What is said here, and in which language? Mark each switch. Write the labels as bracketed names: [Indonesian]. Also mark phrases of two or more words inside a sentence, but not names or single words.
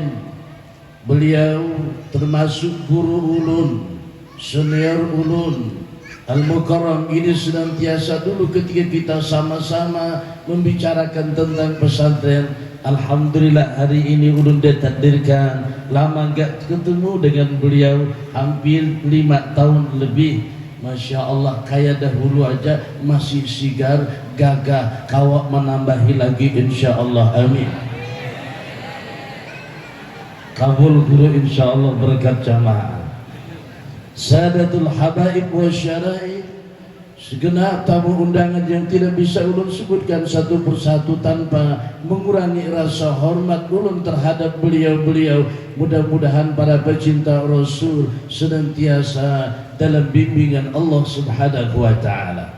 [Indonesian] Beliau termasuk guru ulun, senior ulun Al-Mukarram ini senantiasa dulu ketika kita sama-sama membicarakan tentang pesantren. Alhamdulillah hari ini ulun ditakdirkan lama enggak ketemu dengan beliau, hampir 5 tahun lebih. [Arabic] ما شاء الله, [Indonesian] kayak dahulu aja masih sigar, gagah, kawak menambahi lagi [Arabic] إن شاء الله, [Indonesian] amin. Kabul guru [Arabic] إن شاء الله [Indonesian] berkat jamaah. [Arabic] سادات الحبايب والشرفاء, [Indonesian] segenap tamu undangan yang tidak bisa ulun sebutkan satu persatu tanpa mengurangi rasa hormat ulun terhadap beliau-beliau. Mudah-mudahan para pecinta Rasul senantiasa dalam bimbingan Allah [Arabic] سبحانه وتعالى.